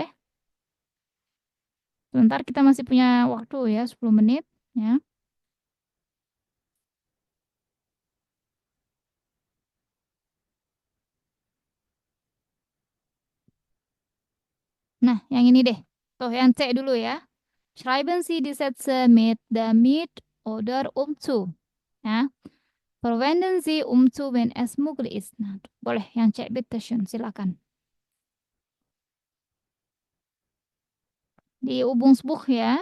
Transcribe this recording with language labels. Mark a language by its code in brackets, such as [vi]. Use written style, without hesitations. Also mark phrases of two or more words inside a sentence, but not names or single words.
[id] Sebentar kita masih punya waktu ya, 10 menit ya. Nah, yang ini deh. Tuh, yang C dulu ya. [de] Schreiben Sie die Sätze mit damit oder zu. [id] Ya. [de] Verwenden Sie zu, wenn es möglich ist. [id] Nah, boleh yang C, [de] bitte schön, [id] silakan. Di Übungsbuch ya.